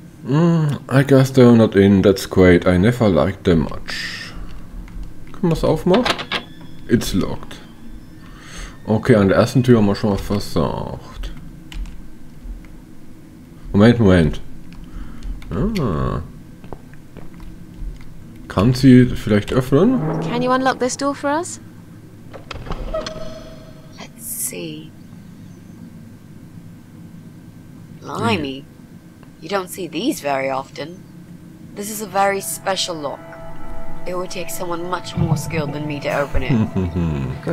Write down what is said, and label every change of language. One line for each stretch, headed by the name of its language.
English: I guess they're not in, that's great. I never liked them much.
German: Können wir es aufmachen?
English: It's locked.
German: Okay, an der ersten Tür haben wir schon mal versagt. Moment. Kann sie vielleicht öffnen?
English: Can you unlock this door for us? Let's see. Blimey. You don't see these very often. This is a very special lock. It would take someone much more skilled than me to open it.